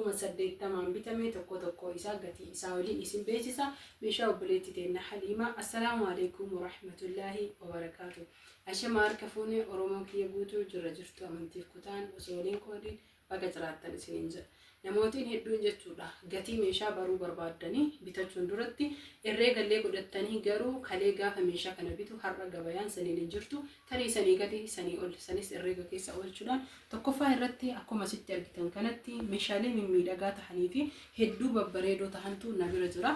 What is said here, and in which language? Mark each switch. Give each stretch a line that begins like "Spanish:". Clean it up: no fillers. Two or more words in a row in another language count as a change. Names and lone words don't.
Oromo: 80 bitamee tokko isaa gatii isaa waliin isin beeksisa. Meeshaa obboleettii teenya Haliimaa.
Arabic: السلام عليكم ورحمة الله وبركاته.
Oromo: Ashama harka fuunee Oromoo kiyya guutuu jirtu amantiif kutaan osoo waliin qoodiin baga jiraattan isiniin jedha. Namootiin hedduun jechuudha gatii meeshaa baruu barbaadanii bitachuun duratti herreegallee godhatanii garuu kalee gaafa meeshaa kana bitu har'a gabayaan saniin hin jirtu tarii sanii gadi sanii ol sanis herreega keessa oolchuudhaan tokkoffaa irratti akkuma sitti argitan kanatti meeshaalee mimmiidhagaa tahanii fi hedduu babbareedoo tahantu na bira jira.